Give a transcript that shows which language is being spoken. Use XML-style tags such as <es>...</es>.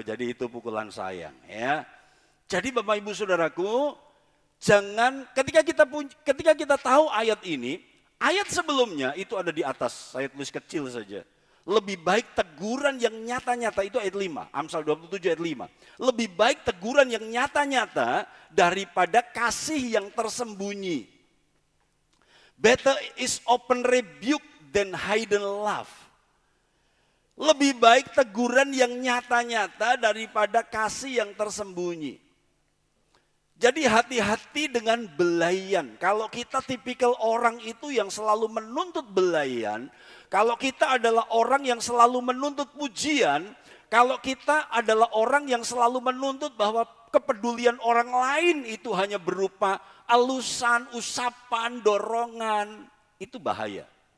<id>Jadi itu pukulan sayang, ya. Jadi Bapak Ibu saudaraku, jangan ketika kita tahu ayat ini, ayat sebelumnya itu ada di atas, saya tulis kecil saja. Lebih baik teguran yang nyata-nyata, itu ayat 5, Amsal 27 ayat 5. Lebih baik teguran yang nyata-nyata daripada kasih yang tersembunyi.</id> <en>Better is open rebuke than hidden love.</en> <id>Lebih baik teguran yang nyata-nyata daripada kasih yang tersembunyi. Jadi hati-hati dengan belayan. Kalau kita tipikal orang itu yang selalu menuntut belayan, kalau kita adalah orang yang selalu menuntut pujian, kalau kita adalah orang yang selalu menuntut bahwa kepedulian orang lain itu hanya berupa alusan, usapan, dorongan, itu bahaya.</id>